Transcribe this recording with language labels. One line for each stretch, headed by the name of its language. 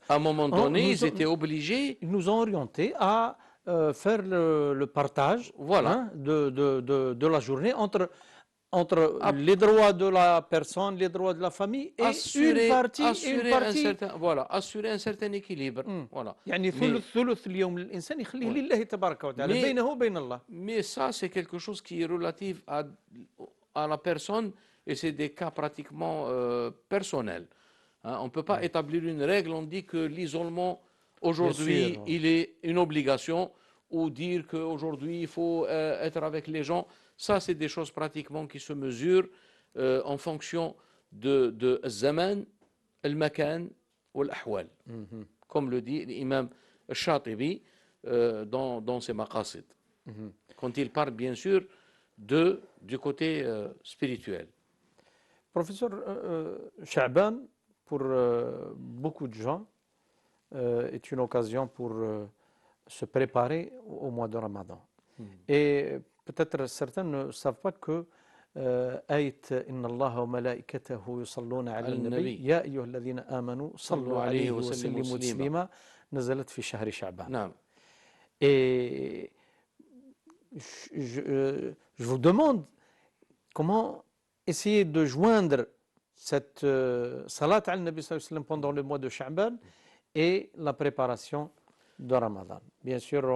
French: À un moment donné, ils étaient obligés. Ils nous ont orientés à faire le partage Voilà. de la journée entre les droits de la personne, les droits de la famille et une partie. Assurer un certain équilibre. Voilà.
Arabic: يعني ثلث اليوم للإنسان يخليه لله تبارك وتعالى بينه وبين الله.
French: Mais ça, c'est quelque chose qui est relatif à la personne, et c'est des cas pratiquement personnels. Hein, on ne peut pas établir une règle, on dit que l'isolement, aujourd'hui, il est une obligation, ou dire qu'aujourd'hui, il faut être avec les gens. Ça, c'est des choses pratiquement qui se mesurent en fonction de zaman, al-makan ou l'ahwal. Comme le dit l'imam Shatibi dans ses maqasid. Quand il parle, bien sûr, du côté spirituel. Professeur Sha'ban, pour beaucoup de gens, est une occasion pour se préparer au mois de Ramadan. Et peut-être certains ne savent pas que
Arabic: آية إن الله وملائكته يصلون على النبي يا أيها الذين آمنوا صلوا عليه وسلموا تسليما نزلت في شهر شعبان. نعم.
French: Et je vous demande comment essayer de joindre cette salat al-Nabi sallallahu alayhi wa sallam pendant le mois de Sha'ban et la préparation de Ramadan. Bien sûr,